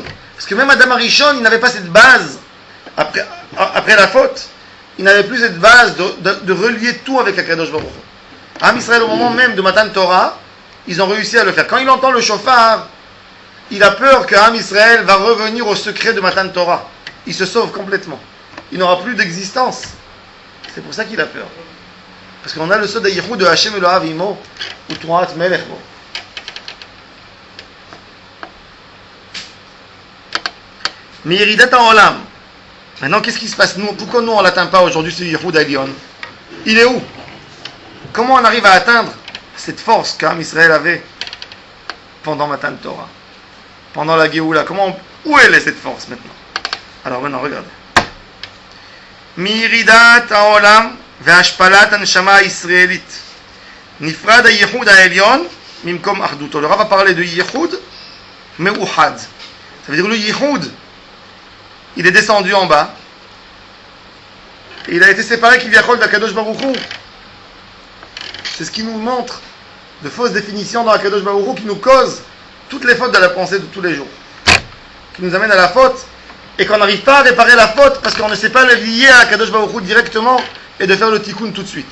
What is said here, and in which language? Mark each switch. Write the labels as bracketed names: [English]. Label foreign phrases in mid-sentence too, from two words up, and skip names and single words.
[French] Parce que même [Hebrew] אדם הראשון, [French] il n'avait pas cette base. Après la faute, il n'avait plus cette base de relier tout avec [Hebrew] הקדוש ברוך הוא. [French] Am Israël, au moment même de [Hebrew] מתן תורה, [French] ils ont réussi à le faire. Quand il entend le shofar, il a peur que Am Israël va revenir au secret de [Hebrew] מתן תורה. [French] Il se sauve complètement. il n'aura plus d'existence. C'est pour ça qu'il a peur. Parce qu'on a le sod de [Hebrew] ה' אלוהיו עמו ותרועת מלך בו. מירידת עולם. [French] Maintenant, qu'est-ce qui se passe nous? Pourquoi nous on l'atteint pas aujourd'hui ce [Hebrew] ייחוד עליון? [French] Il est où? Comment on arrive à atteindre cette force qu'Am Israël avait pendant [Hebrew] מתן תורה, [French] pendant la Géoula? Où elle est cette force maintenant? Alors maintenant, regardez. [Hebrew] מירידת עולם והשפלת הנשמה israélite. נפרד הייחוד העליון ממקום אחדותו. [French] Le Rav va parler de [Hebrew] ייחוד מיוחד. [French] Ça veut dire le Yichud, il est descendu en bas et il a été séparé Kivyachol d' [Hebrew] הקדוש ברוך הוא. [French] C'est ce qui nous montre de fausses définitions dans [Hebrew] הקדוש ברוך הוא [French] qui nous causent toutes les fautes de la pensée de tous les jours, qui nous amènent à la faute et qu'on n'arrive pas à réparer la faute parce qu'on ne sait pas le lier à [Hebrew] הקדוש ברוך הוא [French] directement et de faire le tikkun tout de suite.